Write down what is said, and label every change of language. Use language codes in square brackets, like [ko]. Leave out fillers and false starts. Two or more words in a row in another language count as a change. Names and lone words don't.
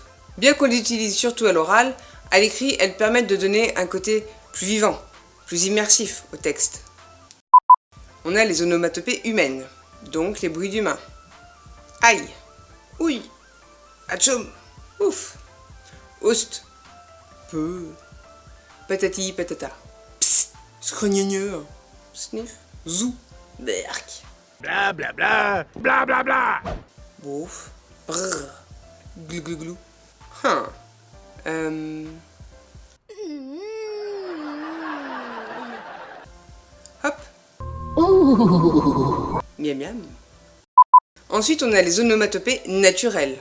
[fr] Bien qu'on les utilise surtout à l'oral, à l'écrit, elles permettent de donner un côté plus vivant, plus immersif au texte. On a les onomatopées humaines, donc les bruits d'humains. Aïe, ouille, atchoum, ouf, oust, peu, patati patata, psst, scrogneux, sniff, zou, berk. Bla bla bla. Bla bla bla. Bouf, brrr, glou glou glou. Hop. Miam miam. Ensuite, on a les onomatopées naturelles.